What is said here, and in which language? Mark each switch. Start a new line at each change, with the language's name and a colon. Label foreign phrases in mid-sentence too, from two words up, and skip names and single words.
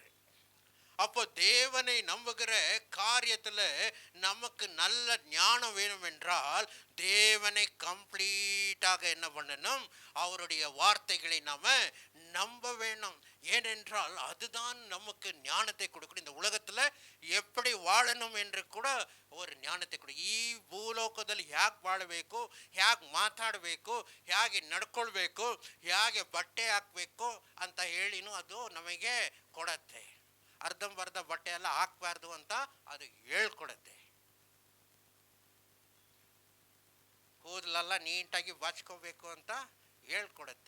Tamil: அப்போ தேவனை நம்புகிற காரியத்துல நமக்கு நல்ல ஞானம் வேணும் என்றால் தேவனை கம்ப்ளீட்டாக என்ன பண்ணணும், அவருடைய வார்த்தைகளை நாம நம்ப வேணும். ஏனென்றால் அதுதான் நமக்கு ஞானத்தை கொடுக்கணும். இந்த உலகத்துல எப்படி வாழணும் என்று கூட ஒரு ஞಾನತೆ ಕೊಡಿ.
Kannada: ಈ ಭೂಲೋಕದಲ್ಲಿ ಹೇಗೆ ಬಾಳಬೇಕು, ಹೇಗೆ ಮಾತಾಡಬೇಕು, ಹೇಗೆ ನಡ್ಕೊಳ್ಬೇಕು, ಹೇಗೆ ಬಟ್ಟೆ ಹಾಕಬೇಕು ಅಂತ ಹೇಳಿನೂ ಅದು ನಮಗೆ ಕೊಡತ್ತೆ. ಅರ್ಧಂಬರ್ಧ ಬಟ್ಟೆ ಎಲ್ಲ ಹಾಕಬಾರ್ದು ಅಂತ ಅದು ಹೇಳ್ಕೊಡತ್ತೆ. ಕೂದಲೆಲ್ಲ ನೀಟಾಗಿ ಬಾಚ್ಕೋಬೇಕು ಅಂತ ಹೇಳ್ಕೊಡತ್ತೆ.